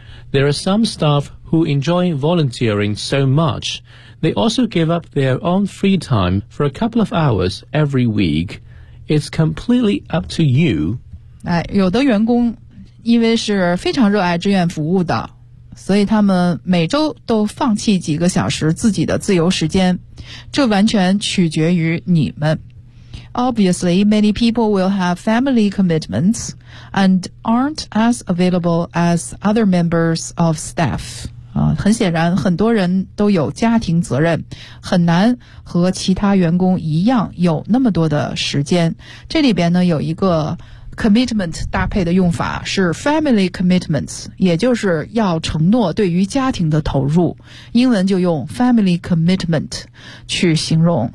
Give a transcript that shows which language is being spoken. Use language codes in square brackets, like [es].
[en] There are some staff who enjoy volunteering so much. They also give up their own free time for a couple of hours every week. It's completely up to you. [zh] 哎，有的员工因为是非常热爱志愿服务的，所以他们每周都放弃几个小时自己的自由时间，这完全取决于你们。 [en] Obviously, many people will have family commitments and aren't as available as other members of staff. [zh] 很显然很多人都有家庭责任，很难和其他员工一样有那么多的时间。这里边呢有一个 commitment 搭配的用法是 [en] family commitments， [zh] 也就是要承诺对于家庭的投入，英文就用 [en] family commitment [zh] 去形容。